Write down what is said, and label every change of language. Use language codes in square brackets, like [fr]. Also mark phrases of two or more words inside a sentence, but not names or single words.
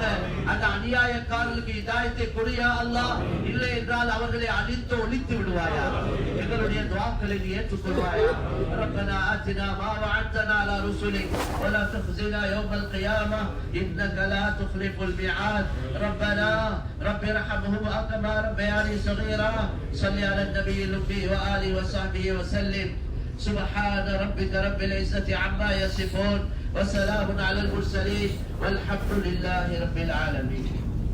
[ta] அந்த அநியாயக்காரர்களுக்கு ஹிதாயத்தை கொடு [ar] يا الله. [ta] இல்லை என்றால் அவர்களை அழித்து ஒழித்து விடுவாயா. எங்களுடைய துஆக்களை நீ ஏற்றுக்கொள்வாயா. [ar] ربنا آتنا ما وعدتنا على رسلك ولا تخزنا يوم القيامة إنك لا تخلف الميعاد. ربنا رب ارحمهما كما ربياني صغيرا. صل على النبي الأمي وآله وصحبه وسلم. سبحان ربك رب العزة عما يصفون وسلام على المرسلين والحمد لله رب العالمين.